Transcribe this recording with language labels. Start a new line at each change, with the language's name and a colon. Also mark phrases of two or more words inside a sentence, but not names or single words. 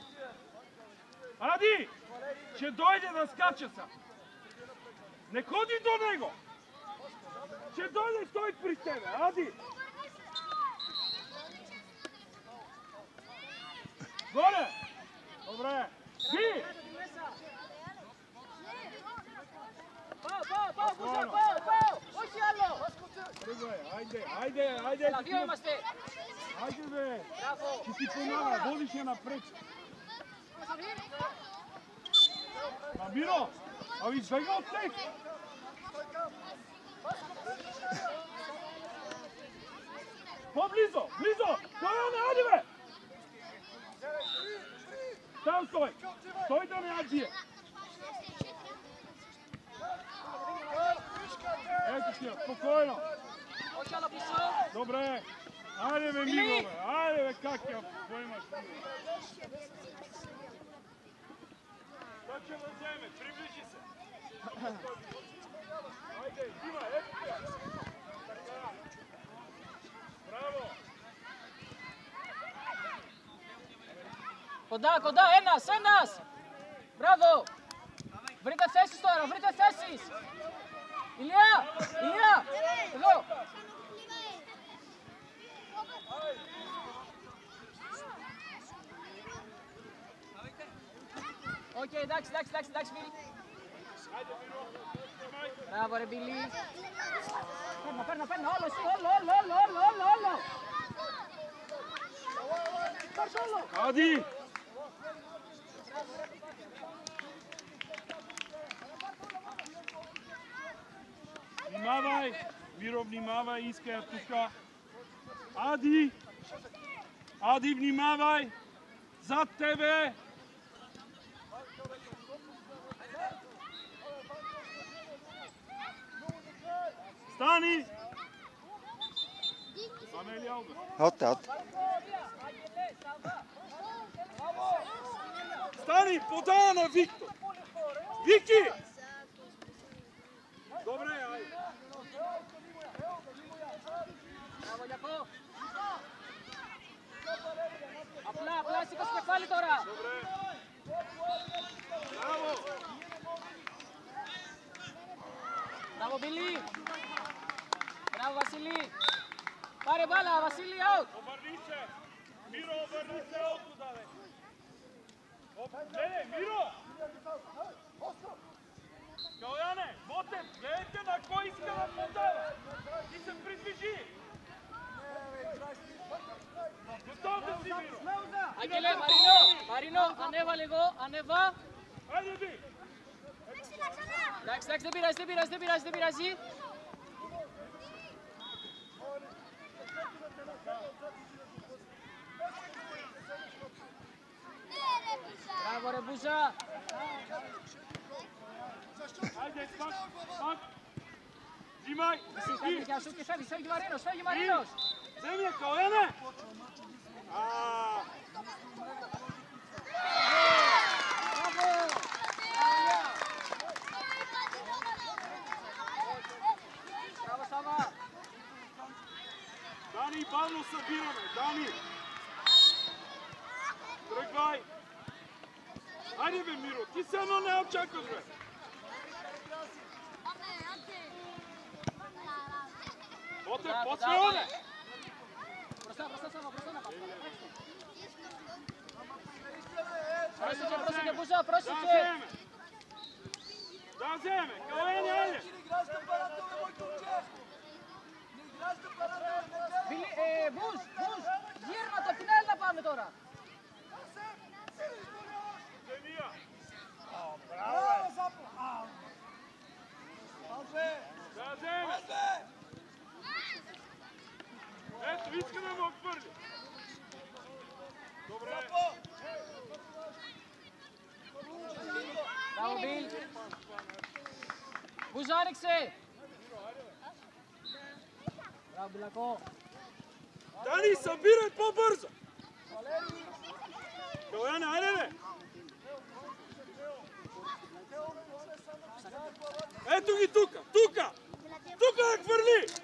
Bulgarian: Ади, ще дойде да скача са. Не ходи до него. Ще дойде той при тебе, Ади. Горе. Добре. Би.
Greek: Πάω, όχι άλλο.
Bulgarian: Айде.
Greek: Δύο είμαστε.
Bulgarian: Айде, бе.
Greek: Μπράβο.
Bulgarian: Ще ти помага, водиш я напред. Миро, ами избегай от тях. По-близо, Каляне, айде, бе. Там стой. Стой да не адие. Ето ти, спокойно.
Greek: Όχι άλλο πίσω.
Bulgarian: Добре. Айде, бе, Миро, бе. Айде, бе, как я поемаш? Той ще да вземе, приближи се. Айде, Дима, ето те. Така. Браво.
Greek: Κοντά, ένας. Μπράβο. Βρείτε θέσεις τώρα, Ηλία, εδώ. Οκ, εντάξει, Μπίλι. Μπράβο ρε Μπίλι. Παίρνω, όλο εσύ, όλο. Πάρ' όλο.
Bulgarian: Ади! Внимавай! Миро, внимавай! Иска я тука. Ади, внимавай! Зад тебе! Стани! Амелия, От. Стани, подай на Виктор! Вики! Добре, айде.
Greek: Μπράβο, Γιακώ. Απλά σήκω στο κεφάλι τώρα.
Bulgarian: Добре. Браво!
Greek: Βίλη. Μπράβο Βασίλη. Πάρε μπάλα, Βασίλη, out.
Bulgarian: Обърни се. Миро, обърни се out туда, бе. Не, Миро. Каляне, Ботев, гледайте на кой иска да подава. Ти се придвижи. Готов да си, Миро.
Greek: Άγγελε, Μαρίνο, ανέβα λίγο, ανέβα.
Bulgarian: Хайде, би.
Greek: Εντάξει, δεν πειράζει. Μπράβο ρε Μπούζα.
Bulgarian: Хайде, пак. Взимай.
Greek: Και φεύγει Μαρίνος.
Bulgarian: Вземи я, Каляне. Браво, Сава. Дани, бавно събираме. Дани. Тръгвай. Хайде бе, Миро, ти се едно не очакваш, бе. Ботев, после оне.
Greek: Μπροστά, Σάβα, μπροστά να πάμε. Πρόσεχε, Μπούζα, πρόσεχε.
Bulgarian: Да вземе, Каляне, айде.
Greek: Μπούς, γύρνα το την άλλη να πάμε τώρα.
Bulgarian: Земия. Да вземе. Ето, иска да му отвърли. Добре. Браво, Бил.
Greek: Μπούζα, άνοιξε.
Bulgarian: Браво, Билако. Дани, събирай по-бързо. Каляне, айде бе. Ето ги тука. Тука я хвърли.